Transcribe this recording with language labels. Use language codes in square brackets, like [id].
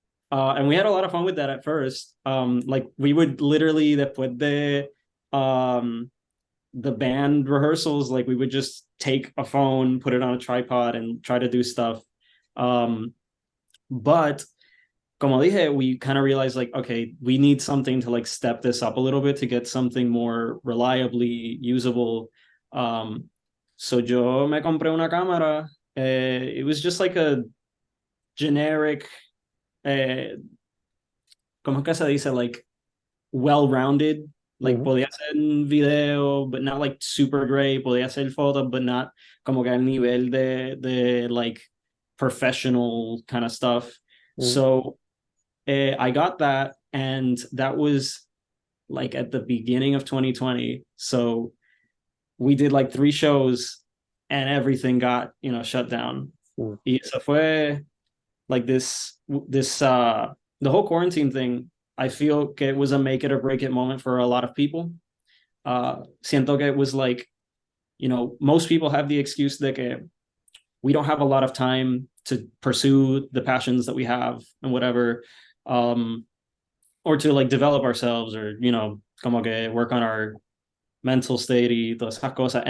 [en] And we had a lot of fun with that at first. Like we would literally [es] después de [en] the band rehearsals, like we would just take a phone, put it on a tripod, and try to do stuff. But [es] como dije, [en] we kind of realized like, okay, we need something to like step this up a little bit to get something more reliably usable. [es] Um, so yo me compré una cámara. [en] It was just like a generic, uh, [es] ¿cómo que se dice? [en] Like well-rounded. Like Mm, [es] podía hacer un video, [en] but not like super great. [es] Podía hacer fotos, [en] but not [es] como que al nivel de [en] like professional kind of stuff. mm, So I got that, and that was like at the beginning of 2020. So we did like 3 shows, and everything got shut down. mm, [es] Y eso fue [en] like this the whole quarantine thing. I feel que it was a make it or break it moment for a lot of people. [es] Siento que [en] it was like, most people have the excuse that we don't have a lot of time to pursue the passions that we have and whatever, um or to like develop ourselves, or [es] como que [en] work on our mental state [es] y todas esas cosas.